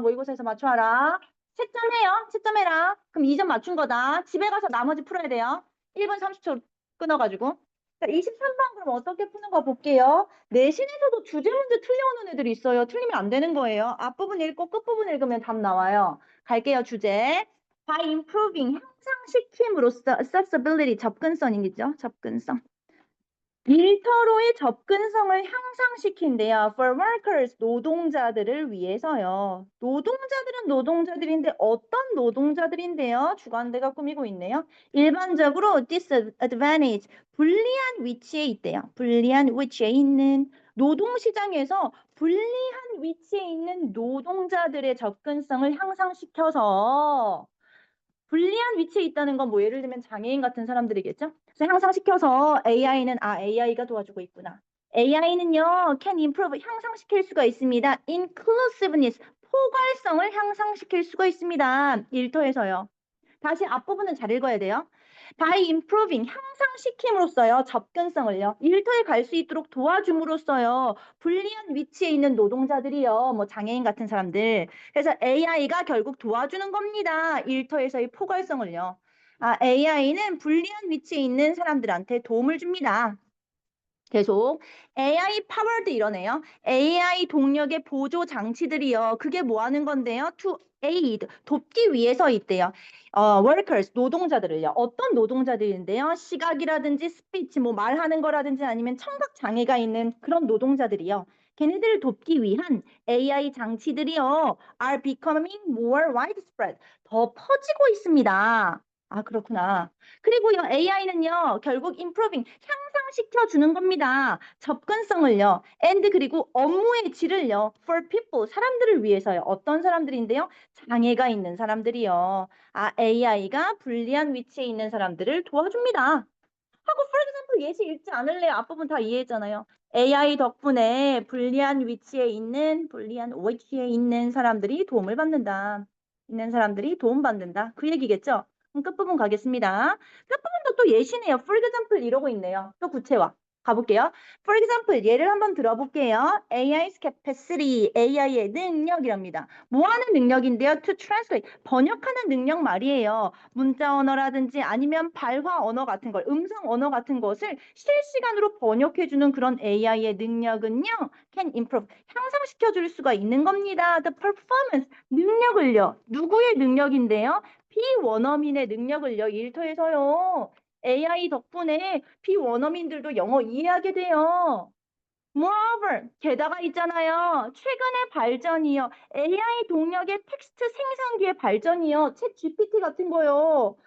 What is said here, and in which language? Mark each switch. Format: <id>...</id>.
<ko>모의고사에서 맞춰라. 채점해요. 채점해라. 그럼 2점 맞춘 거다. 집에 가서 나머지 풀어야 돼요. 1분 30초 끊어가지고. 자, 23번 그럼 어떻게 푸는 거 볼게요. 내신에서도 주제 문제 틀려오는 애들이 있어요. 틀리면 안 되는 거예요. 앞부분 읽고 끝부분 읽으면 답 나와요. 갈게요. 주제.</ko> <en>By improving</en> <ko>향상시킴으로써</ko> <en>accessibility</en> <ko>접근성이죠. 접근성. 일터로의 접근성을 향상시킨대요.</ko> <en>For workers,</en> <ko>노동자들을 위해서요. 노동자들은 노동자들인데 어떤 노동자들인데요? 주관대가 꾸미고 있네요. 일반적으로 disadvantage, 불리한 위치에 있대요. 불리한 위치에 있는 노동시장에서 불리한 위치에 있는 노동자들의 접근성을 향상시켜서 불리한 위치에 있다는 건 뭐 예를 들면 장애인 같은 사람들이겠죠? 그래서 향상시켜서 AI는 AI가 도와주고 있구나. AI는요,</ko> <en>can improve</en> <ko>향상시킬 수가 있습니다. inclusiveness 포괄성을 향상시킬 수가 있습니다. 일터에서요. 다시 앞부분은 잘 읽어야 돼요.</ko> <en>By improving</en> <ko>향상시킴으로써요. 접근성을요. 일터에 갈 수 있도록 도와줌으로써요. 불리한 위치에 있는 노동자들이요. 뭐 장애인 같은 사람들. 그래서 AI가 결국 도와주는 겁니다. 일터에서의 포괄성을요. AI는 불리한 위치에 있는 사람들한테 도움을 줍니다. 계속</ko> <en>AI powered</en> <ko>이러네요. AI 동력의 보조 장치들이요. 그게 뭐 하는 건데요?</ko> <en>To aid,</en> <ko>돕기 위해서 있대요. workers, 노동자들을요. 어떤 노동자들인데요? 시각이라든지 스피치, 뭐 말하는 거라든지 아니면 청각 장애가 있는 그런 노동자들이요. 걔네들을 돕기 위한 AI 장치들이요.</ko> <en>are becoming more widespread.</en> <ko>더 퍼지고 있습니다. 그렇구나. 그리고요, AI는요, 결국 improving, 향상시켜 주는 겁니다. 접근성을요, and 그리고 업무의 질을요,</ko> <en>for people,</en> <ko>사람들을 위해서요. 어떤 사람들인데요? 장애가 있는 사람들이요. AI가 불리한 위치에 있는 사람들을 도와줍니다. 하고</ko> <en>for example</en> <ko>예시 읽지 않을래요? 앞부분 다 이해했잖아요. AI 덕분에 불리한 위치에 있는 사람들이 도움을 받는다. 있는 사람들이 도움받는다. 그 얘기겠죠? 그럼 끝부분 가겠습니다. 끝부분도 또 예시네요.</ko> <en>For example</en> <ko>이러고 있네요. 또 구체화. 가볼게요.</ko> <en>For example</en> <ko>예를 한번 들어볼게요.</ko> <en>AI's capacity,</en> <ko>AI의 능력이랍니다. 뭐 하는 능력인데요?</ko> <en>To translate,</en> <ko>번역하는 능력 말이에요. 문자 언어라든지 아니면 발화 언어 같은 걸, 음성 언어 같은 것을 실시간으로 번역해주는 그런 AI의 능력은요,</ko> <en>can improve,</en> <ko>향상시켜 줄 수가 있는 겁니다.</ko> <en>The performance,</en> <ko>능력을요. 누구의 능력인데요? 비원어민의 능력을요. 일터에서요. AI 덕분에 비원어민들도 영어 이해하게 돼요. Moreover, 게다가 있잖아요. 최근의 발전이요. AI 동력의 텍스트 생성기의 발전이요. 챗 GPT 같은 거요.</ko>